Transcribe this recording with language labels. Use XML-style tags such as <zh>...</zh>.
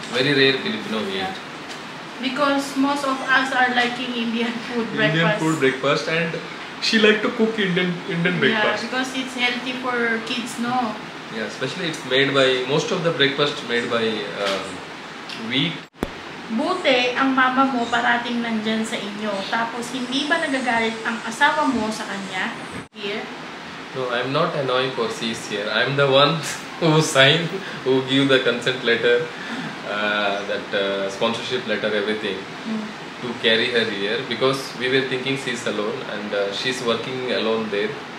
<en>Very rare Filipino we Yeah. eat. Because most of us are liking Indian food breakfast. Indian food breakfast, and she like to cook Indian Yeah, breakfast. because it's healthy for kids, no? Yeah, especially it's made by most of the breakfast made by wheat.</en> <tl>Buti, ang mama mo parating nandyan sa inyo. Tapos, hindi ba nagagalit ang asawa mo sa kanya?</tl> <en>Here? No, I'm not annoying for she's here. I'm the one who signed, who give the consent letter, that sponsorship letter, everything, to carry her here, because we were thinking she's alone and she's working alone there.</en>